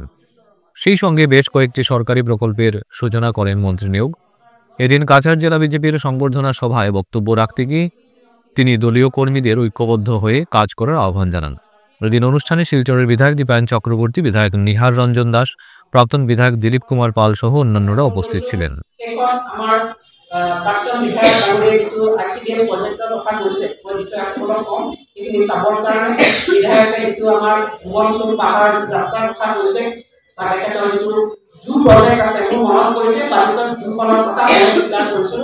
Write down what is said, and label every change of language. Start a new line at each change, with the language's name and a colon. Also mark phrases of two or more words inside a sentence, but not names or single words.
Bangla: সেই সঙ্গে বেশ কয়েকটি সরকারি প্রকল্পের সূচনা করেন মন্ত্রী নেওগ। এদিন কাছাড় জেলা বিজেপির সংবর্ধনা সভায় বক্তব্য রাখতে গিয়ে তিনি দলীয় কর্মীদের ঐক্যবদ্ধ হয়ে কাজ করার আহ্বান জানান। এদিন অনুষ্ঠানে শিলচরের বিধায়ক দীপায়ন চক্রবর্তী, বিধায়ক নিহার রঞ্জন দাস, প্রাক্তন বিধায়ক দিলীপ কুমার পাল সহ অন্যান্যরা উপস্থিত ছিলেন।
Assamese: প্ৰজেক্ট আছে মোৰ মনত কৰিছে, বাজেটত জুখনৰ কথা মই ডিক্লেয়াৰ কৰিছিলোঁ।